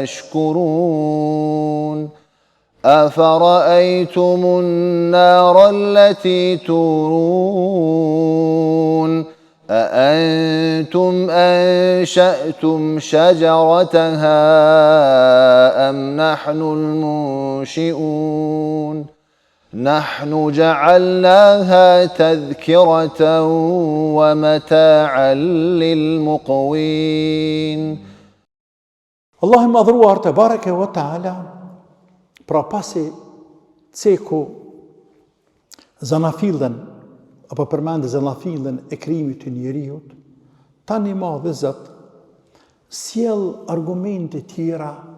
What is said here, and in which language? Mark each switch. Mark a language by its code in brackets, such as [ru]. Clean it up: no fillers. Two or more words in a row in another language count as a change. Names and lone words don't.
[ar] تشكرون أفرأيتم النار التي تورون أأنتم أنشأتم شجرتها أم نحن المنشئون نحن جعلناها تذكرة ومتاعا للمقوين. [sq] Allah i madhruar të bareke [ar] وتعالى, [sq] pra pasi ceku zanafillën, apo përmendë zanafillën e krijimit të njeriut, tani ma dhe Zot sjell argumente tjera